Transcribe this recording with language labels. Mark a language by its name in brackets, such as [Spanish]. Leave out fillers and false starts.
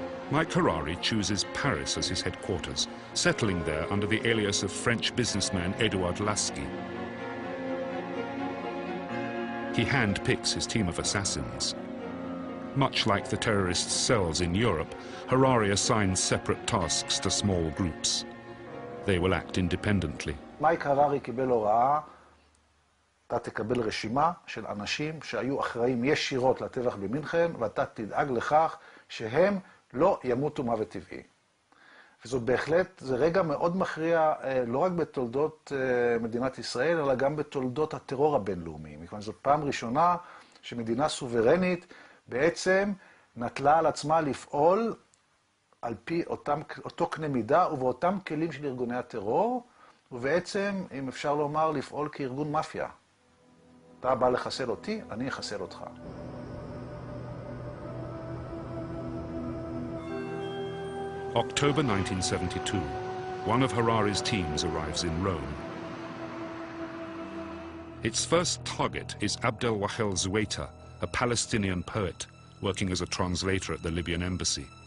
[English] Mike Harari chooses Paris as his headquarters, settling there under the alias of French businessman Edouard Lasky. He handpicks his team of assassins. Much like the terrorists' cells in Europe, Harari assigns separate tasks to small groups. They will act independently. [Hebrew] מייק הררי קיבל הוראה, אתה תקבל רשימה של אנשים שהיו אחראים ישירות לטבח במינכן, ואתה תדאג לכך שהם לא ימותו מוות טבעי. וזאת בהחלט, זה רגע מאוד מכריע, לא רק בתולדות מדינת ישראל, אלא גם בתולדות הטרור הבינלאומי. מכיוון זאת פעם ראשונה שמדינה סוברנית בעצם נטלה על עצמה לפעול על פי אותו קנה מידה ובאותם כלים של ארגוני הטרור, ובעצם, אם אפשר לומר, לפעול כארגון מאפיה. אתה בא לחסל אותי, אני אחסל אותך. [English] October 1972, one of Harari's teams arrives in Rome. Its first target is Abdel Wahel Zuwaita, a Palestinian poet working as a translator at the Libyan embassy.